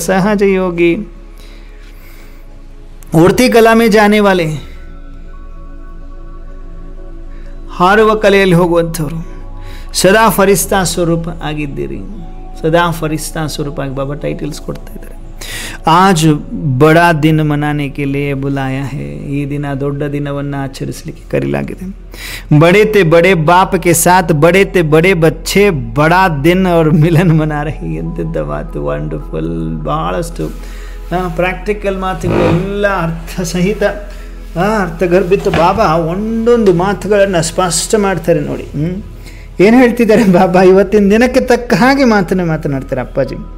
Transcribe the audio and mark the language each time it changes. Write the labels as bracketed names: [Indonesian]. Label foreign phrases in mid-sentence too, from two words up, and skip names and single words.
[Kannada] ಸಹಜ ಯೋಗಿ. [Hindi] उड़ती कला में जाने वाले, [Kannada] ಹಾರುವ ಕಲೆಯಲ್ಲಿ ಹೋಗುವಂಥವ್ರು. ಸದಾ ಫರಿಸ್ತಾ ಸ್ವರೂಪ ಆಗಿದ್ದೀರಿ, ಸದಾ ಫರಿಸ್ತಾ ಸ್ವರೂಪ ಆಗಿ ಬಾಬಾ ಟೈಟಲ್ಸ್ ಕೊಡ್ತಾ ಇದ್ದಾರೆ. [Hindi] आज बड़ा दिन मनाने के लिए बुलाया है. [Kannada] ಈ ದಿನ ದೊಡ್ಡ ದಿನವನ್ನು ಆಚರಿಸಲಿಕ್ಕೆ ಕರೆಯಲಾಗಿದೆ. [Hindi] बड़े ते बड़े बाप के साथ बड़े ते बड़े बच्चे बड़ा दिन और मिलन मना रही. [Kannada] ಎಂತೆಂಥ ಮಾತು, ವಂಡರ್ಫುಲ್. ಬಹಳಷ್ಟು ಪ್ರಾಕ್ಟಿಕಲ್ ಮಾತುಗಳೆಲ್ಲ ಅರ್ಥ ಸಹಿತ, ಅರ್ಥಗರ್ಭಿತ. ಬಾಬಾ ಒಂದೊಂದು ಮಾತುಗಳನ್ನು ಸ್ಪಷ್ಟ ಮಾಡ್ತಾರೆ ನೋಡಿ. ಏನು ಹೇಳ್ತಿದ್ದಾರೆ ಬಾಬಾ? ಇವತ್ತಿನ ದಿನಕ್ಕೆ ತಕ್ಕ ಹಾಗೆ ಮಾತನಾಡ್ತಾರೆ ಅಪ್ಪಾಜಿ.